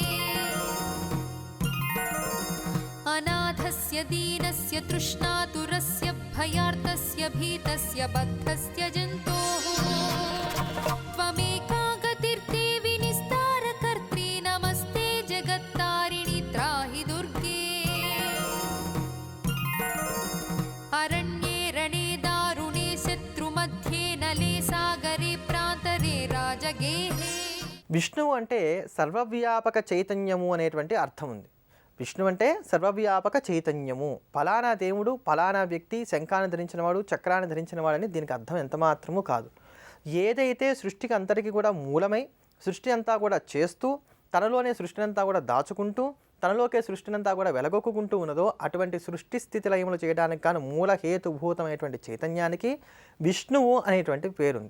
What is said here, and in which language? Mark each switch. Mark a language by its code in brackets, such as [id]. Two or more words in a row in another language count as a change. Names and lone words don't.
[sa] अनाथस्य दीनस्य तृष्णातुरस्य भयार्तस्य भीतस्य बद्धस्य जन्तोः त्वमेका गतिर्देवि निस्तारकर्त्री नमस्ते जगत्तारिणि त्राहि दुर्गे अरण्ये रणे दारुणे शत्रुमध्ये नले सागरे प्रान्तरे राजगेहे. [te] విష్ణువు అంటే సర్వవ్యాపక చైతన్యము అనేటువంటి అర్థం ఉంది. విష్ణు అంటే సర్వవ్యాపక చైతన్యము, ఫలానా దేవుడు, ఫలానా వ్యక్తి, శంఖాన్ని ధరించినవాడు, చక్రాన్ని ధరించినవాడని దీనికి అర్థం ఎంత మాత్రము కాదు. ఏదైతే సృష్టికి అంతటికి కూడా మూలమై సృష్టి అంతా కూడా చేస్తూ, తనలోనే సృష్టిని అంతా కూడా దాచుకుంటూ, తనలోకే సృష్టినంతా కూడా వెలగొక్కుంటూ ఉన్నదో అటువంటి సృష్టి స్థితి లయములు చేయడానికి కానీ మూల హేతుభూతమైనటువంటి చైతన్యానికి విష్ణువు అనేటువంటి పేరుంది.